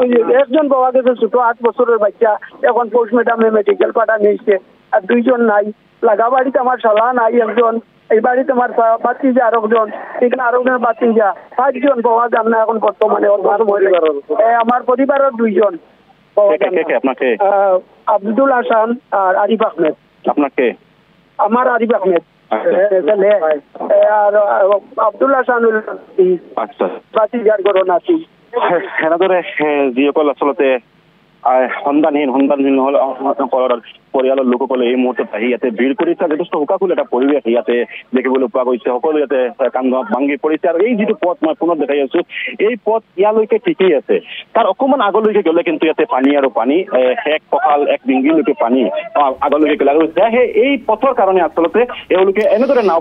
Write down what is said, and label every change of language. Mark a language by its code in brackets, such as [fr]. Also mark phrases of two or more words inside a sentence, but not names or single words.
[bn] একজন পাওয়া গেছে ছোট 8 বছরের বাচ্চা এখন পোস্টমর্টমে মেডিকেল পাঠানো হয়েছে আর 2জন নাই লাগা বাড়িতে আমার শালা নাই একজন এই বাড়িতে আমার বাতিজা আরেকজন এখানে আরেকজন বাতিজা 5জন পাওয়া যান না এখন বর্তমানে আমার পরিবারের 2জন আপনাকে আব্দুল হাসান আর আরিফ আহমেদ আপনাকে আমার আরিফ আহমেদ আর আব্দুল হাসান আচ্ছা বাতিজার ঘটনা আছে [as] এনেদৰে যিসকল আচলতে সন্ধানহীন হল পৰিয়ালৰ লোকসকলে এই মুহূৰ্তত আহি ইয়াতে ভিৰ কৰিছে যথেষ্ট শোকাকুল এটা পৰিৱেশ ইয়াতে দেখিবলৈ পোৱা গৈছে সকলো ইয়াতে কান্দত ভাঙি পৰিছে আৰু এই যিটো পথ মই পুনৰ দেখাই আছো এই পথ ইয়ালৈকে ঠিকেই আছে তাৰ অকমান আগলৈকে গ'লে কিন্তু ইয়াতে পানী আৰু পানী এক কঁকাল এক ডিংগিলৈকে পানী আগলৈকে গ'লে আৰু এই পথৰ কাৰণে আচলতে এওঁলোকে এনেদৰে নাও